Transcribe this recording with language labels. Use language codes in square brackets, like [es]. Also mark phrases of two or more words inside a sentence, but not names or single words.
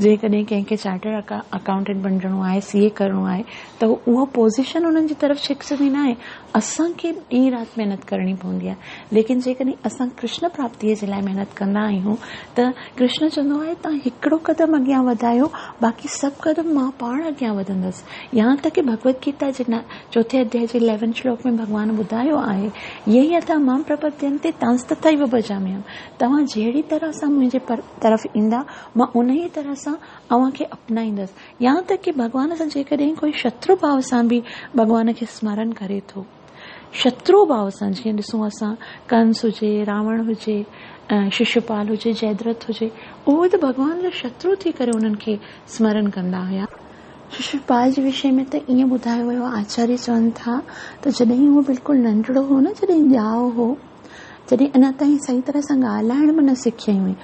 [sd] जेकॾहिं कंहिंखे [en] chartered accountant [sd] बणिजणो आहे, CA करणो आहे, त उहा पोज़ीशन उन्हनि जी तरफ़ छिकजंदी न आहे, असांखे ॾींहुं राति महिनत करणी पवंदी आहे। लेकिन जेकॾहिं असां कृष्ण प्राप्तीअ जे लाइ महिनत कंदा आहियूं त कृष्ण चवंदो आहे तव्हां हिकिड़ो कदम अॻियां वधायो, बाक़ी सभु कदम मां पाण अॻियां वधंदसि। [hi] यहाँ तक कि [sd] भगवत गीता जे 4 अध्याय जे 11 श्लोक में भगवान ॿुधायो आहे, [sa] ये यथा मां प्रपद्यन्ते तांस तथैव भजाम्यहम्। [sd] तव्हां जहिड़ी तरह सां मुंहिंजे तरफ़ ईंदा, मां उन ई तरह सां अव्हांखे अपनाईंदसि। [hi] यहाँ तक कि [sd] भगवान सां जेकॾहिं कोई शत्रु भाव सां बि भगवान खे स्मरण करे थो, शत्रु भाव सां, जीअं ॾिसूं असां कंस हुजे, रावण हुजे, शिशुपाल हुजे, जयद्रथ हुजे, उहे त भगवान जा शत्रु थी करे उन्हनि खे स्मरण कंदा हुया। शिशुपाल जे विषय में त ईअं ॿुधायो वियो, आचार्य चवनि था त जॾहिं उहो बिल्कुलु नंढड़ो हो न, जॾहिं ॼाओ हो, जॾहिं अञा ताईं सही तरह सां ॻाल्हाइण बि न सिखिया हुई।